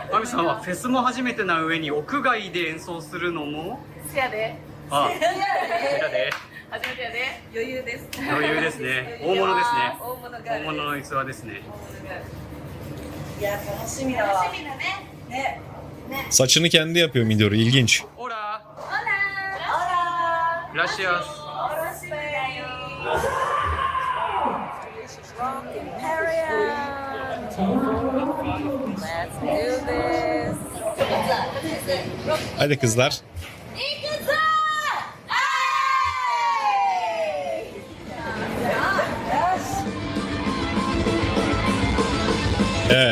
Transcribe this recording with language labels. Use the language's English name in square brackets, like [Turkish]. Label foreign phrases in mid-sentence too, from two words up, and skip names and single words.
[Japanese] さんはフェスも初めてな上に屋外で演奏するのもせやでああ、やで初めてやで余裕です余裕ですね。大物ですね。大物が大物の器ですね。いや楽しみだわ楽しみだねね [Turkish] Saçını kendi yapıyor Midori. İlginç. [Japanese] オラオラいらっしゃいま楽しみだよ [English] Let's do this [Turkish] Hadi kızlar. [Japanese] 行くぞ [Turkish] Evet.